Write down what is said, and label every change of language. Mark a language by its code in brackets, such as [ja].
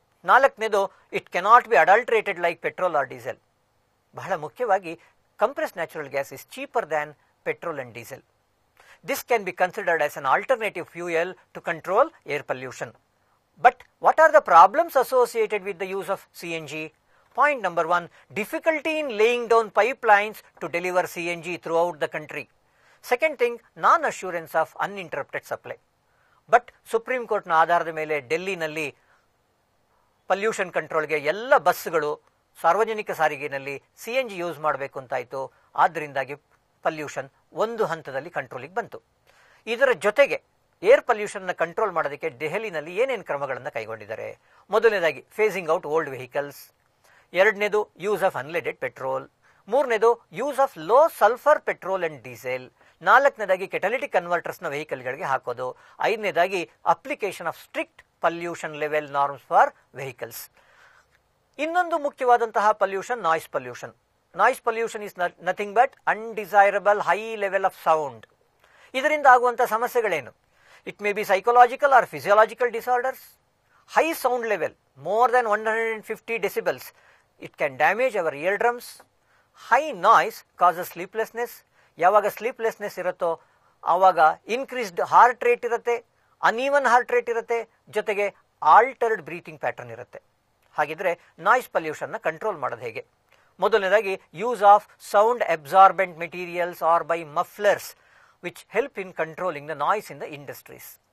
[en] ನಾಲ್ಕನೇದು, it cannot be adulterated like petrol or diesel. [kn] ಬಹಳ ಮುಖ್ಯವಾಗಿ [en] Compressed natural gas is cheaper than petrol and diesel. This can be considered as an alternative fuel to control air pollution. But what are the problems associated with the use of CNG? Point number 1, difficulty in laying down pipelines to deliver CNG throughout the country. Second thing, non-assurance of uninterrupted supply. [kn] But supreme ಕೋರ್ಟ್ನ ಆಧಾರದ ಮೇಲೆ ಡೆಲ್ಲಿನಲ್ಲಿ pollution ಕಂಟ್ರೋಲ್ಗೆ ಎಲ್ಲ ಬಸ್ಗಳು ಸಾರ್ವಜನಿಕ ಸಾರಿಗೆಯಲ್ಲಿ CNG use ಮಾಡಬೇಕು ಅಂತಾಯಿತು. ಆದ್ದರಿಂದಾಗಿ pollution ಒಂದು ಹಂತದಲ್ಲಿ ಕಂಟ್ರೋಲಿಗೆ ಬಂತು. ಇದರ ಜೊತೆಗೆ ಏರ್ ಪೊಲ್ಯೂಷನ್ನ ಕಂಟ್ರೋಲ್ ಮಾಡೋದಕ್ಕೆ ದೆಹಲಿನಲ್ಲಿ ಏನೇನು ಕ್ರಮಗಳನ್ನು ಕೈಗೊಂಡಿದ್ದಾರೆ? [en] ಮೊದಲನೇದಾಗಿ phasing out old vehicles, ಎರಡನೇದು use of unleaded petrol, ಮೂರನೇದು use of low sulphur petrol and diesel, ನಾಲ್ಕನೇದಾಗಿ catalytic ಕನ್ವರ್ಟರ್ಸ್ನ [kn] ವೆಹಿಕಲ್ಗಳಿಗೆ ಹಾಕೋದು, [en] ಐದನೇದಾಗಿ application of strict pollution level norms for vehicles. [kn] ಇನ್ನೊಂದು ಮುಖ್ಯವಾದಂತಹ pollution noise pollution. [en] Noise pollution is nothing but undesirable high level of sound. [kn] ಇದರಿಂದ ಆಗುವಂಥ ಸಮಸ್ಯೆಗಳೇನು? [en] It may be psychological or physiological disorders. High sound level more than 150 decibels, it can damage our eardrums. High noise causes sleeplessness. [kn] ಯಾವಾಗ sleeplessness ಇರುತ್ತೋ ಆವಾಗ increased heart rate ಇರುತ್ತೆ, uneven heart rate ಇರುತ್ತೆ, ಜೊತೆಗೆ altered breathing pattern ಇರುತ್ತೆ. ಹಾಗಿದ್ರೆ noise ಪೊಲ್ಯೂಷನ್ನ control ಮಾಡೋದು ಹೇಗೆ? ಮೊದಲನೇದಾಗಿ [en] Use of sound absorbent materials or by mufflers which help in controlling the noise in the industries.